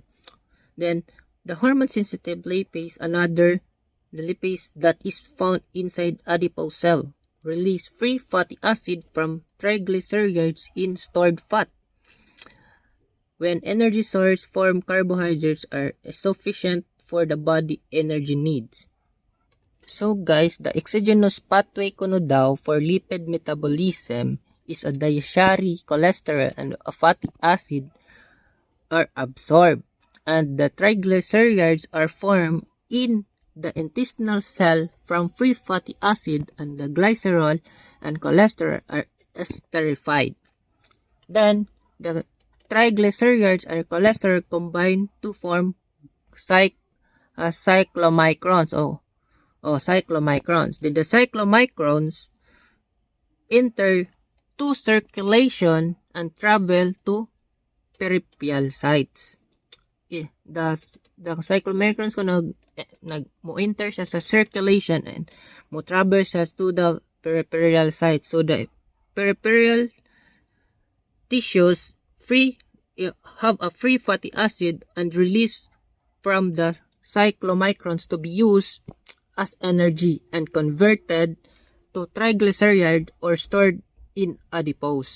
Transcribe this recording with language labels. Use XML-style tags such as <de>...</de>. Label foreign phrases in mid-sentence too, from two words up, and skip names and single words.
<en>Then the hormone sensitive lipase, the lipase that is found inside adipose cell, release free fatty acid from triglycerides in stored fat. When energy source form carbohydrates are sufficient for the body energy needs. So guys, the exogenous pathway</en> <ceb>kuno daw</ceb> <en>for lipid metabolism is a dietary cholesterol and a fatty acid are absorbed, and the triglycerides are formed in the intestinal cell from free fatty acid, and the glycerol and cholesterol are esterified. Then the triglycerides and cholesterol combine to form cyclomicrons. Cyclomicrons. Then the cyclomicrons enter to circulation and travel to peripheral sites. The cyclomicrons</en> <ceb>ko mo-enter siya sa</ceb> <en>circulation and</en> <ceb>mo-travel siya</ceb> <en>to the peripheral sites. So the peripheral tissues have a free fatty acid and release from the cyclomicrons to be used as energy and converted to triglyceride or stored in adipose.</en>